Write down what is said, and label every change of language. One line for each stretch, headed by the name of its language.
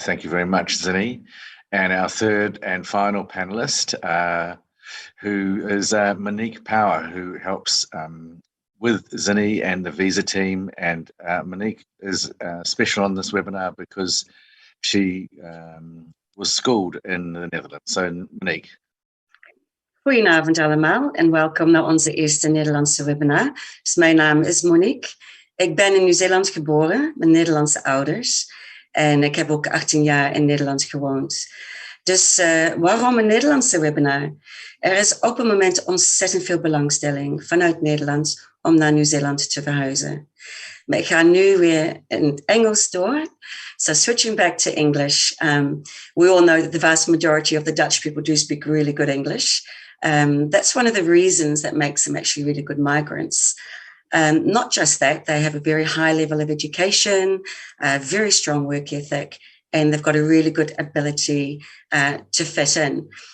English: Thank you very much, Zinny. And our third and final panelist, who is Monique Powers, who helps with Zinny and the visa team. And Monique is special on this webinar because she was schooled in the Netherlands. So Monique.
Dutch: Goedenavond allemaal en welkom naar onze eerste Nederlandse webinar. Dus mijn naam is Monique. Ik ben in Nieuw-Zeeland geboren met Nederlandse ouders. En ik heb ook 18 jaar in Nederland gewoond. Dus waarom een Nederlandse webinar? Er is op het moment ontzettend veel belangstelling vanuit Nederland om naar Nieuw-Zeeland te verhuizen. Maar ik ga nu weer in het Engels door.
English: So switching back to English, we all know that the vast majority of the Dutch people do speak really good English. That's one of the reasons that makes them actually really good migrants. Not just that, they have a very high level of education, a very strong work ethic, and they've got a really good ability to fit in.